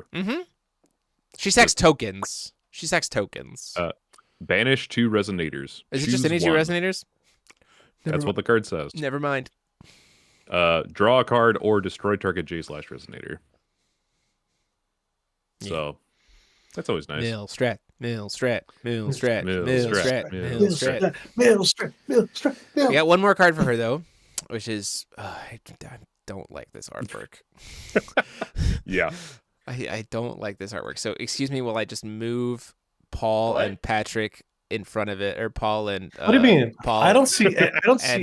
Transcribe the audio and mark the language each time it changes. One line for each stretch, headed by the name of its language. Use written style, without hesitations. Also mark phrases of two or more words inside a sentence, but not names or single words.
English: Mm-hmm. She sacks tokens. She sacks tokens. Banish 2 resonators. Is it just Choose energy one. resonators? That's what the card says. Never mind. Draw a card or destroy target J/resonator. Yeah. So that's always nice. Mill strat, mill strat, mill strat, Mill mill strat, strat, mill mill strat. Mill. We got one more card for her though, which is I don't like this artwork. Yeah. I don't like this artwork. So excuse me while I just move Paul What? and Patrick in front of it, or Paul and What do you mean? Paul. I don't see and